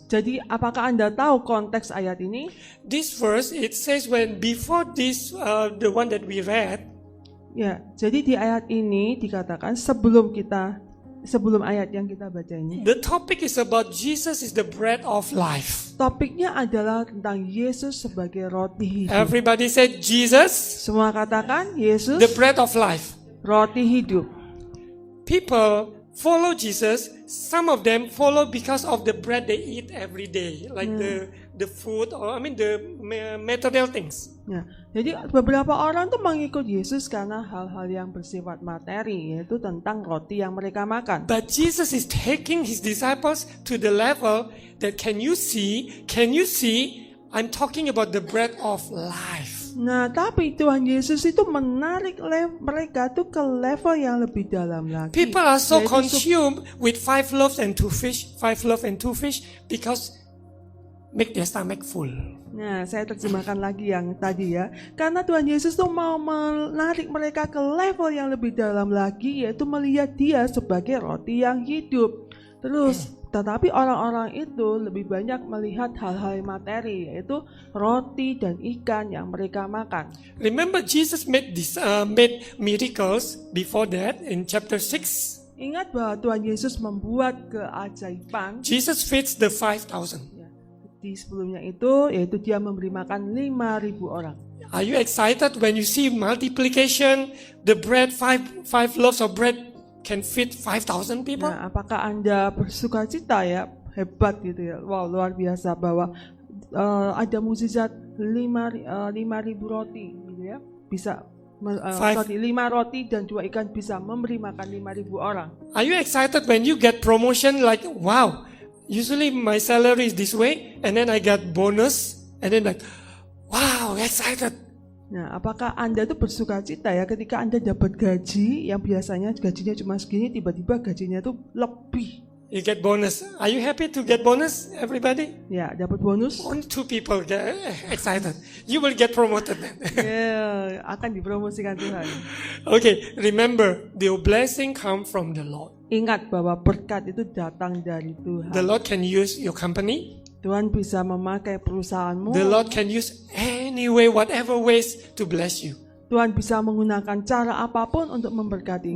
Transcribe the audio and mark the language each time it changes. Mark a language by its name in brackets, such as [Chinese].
[Indonesian] Jadi apakah Anda tahu konteks ayat ini? [English] This verse, it says when before this, the one that we read, [Indonesian] Ya, jadi di ayat ini dikatakan sebelum kita sebelum ayat yang kita baca ini. [English] The topic is about Jesus is the bread of life. [Indonesian] Topiknya adalah tentang Yesus sebagai roti hidup. [English] Everybody said Jesus, [Indonesian] Semua katakan Yesus [English] the bread of life. [Indonesian] roti hidup. [English] People follow Jesus. Some of them follow because of the bread they eat every day, like the food, or the material things. [Indonesian] Nah, jadi beberapa orang tuh mengikut Yesus karena hal-hal yang bersifat materi, yaitu tentang roti yang mereka makan. [English] But Jesus is taking his disciples to the level that can you see? I'm talking about the bread of life. [Indonesian] Nah, tapi Tuhan Yesus itu menarik mereka tuh ke level yang lebih dalam lagi. [English] People are so [Indonesian] Yaitu [English] consumed with 5 loaves and 2 fish because make their stomach full. [Indonesian] Nah, saya terjemahkan lagi yang tadi ya. Karena Tuhan Yesus tuh mau menarik mereka ke level yang lebih dalam lagi, yaitu melihat dia sebagai roti yang hidup. Terus, tetapi orang-orang itu lebih banyak melihat hal-hal materi, yaitu roti dan ikan yang mereka makan. [English] Remember Jesus made miracles before that in chapter 6. [Indonesian] Ingat bahwa Tuhan Yesus membuat keajaiban. [English] Jesus feeds the 5,000. [Indonesian] Ya, di sebelumnya itu, yaitu dia memberi makan 5.000 orang. [English] Are you excited when you see multiplication? The bread, five loaves of bread can feed 5,000 people? [Indonesian] Nah, apakah Anda bersukacita ya? Hebat gitu ya. Wow, luar biasa bahwa ada mukjizat 5.000 roti gitu ya. Bisa 5 roti dan 2 ikan bisa memberi makan 5.000 orang. [English] Are you excited when you get promotion like, wow, usually my salary is this way and then I get bonus and then like, wow, excited. [Indonesian] Nah, apakah Anda tuh bersukacita ya ketika Anda dapat gaji yang biasanya gajinya cuma segini, tiba-tiba gajinya tuh lebih. [English] You get bonus. Are you happy to get bonus, everybody? [Indonesian] Ya, dapat bonus. [English] Only 2 people get excited. You will get promoted then. [Indonesian] Ya, akan dipromosikan Tuhan. [English] Okay, remember, the blessing come from the Lord. [Indonesian] Ingat bahwa berkat itu datang dari Tuhan. [English] The Lord can use your company. [Indonesian] Tuhan bisa memakai perusahaanmu. [English] The Lord can use any way, whatever ways to bless you. [Indonesian] Tuhan bisa menggunakan cara apapun untuk memberkati